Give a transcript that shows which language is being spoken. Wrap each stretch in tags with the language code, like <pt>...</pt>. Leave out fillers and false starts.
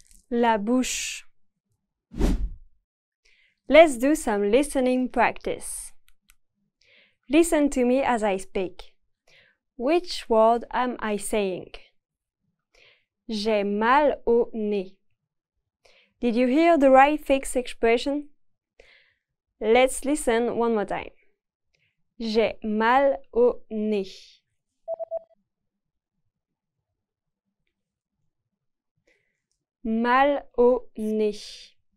<fr>La bouche.</fr> <en>Let's do some listening practice. Listen to me as I speak. Which word am I saying?</en> <fr>J'ai mal au nez.</fr> <en>Did you hear the right fixed expression? Let's listen one more time.</en> <fr>J'ai mal au nez. Mal au nez.</fr>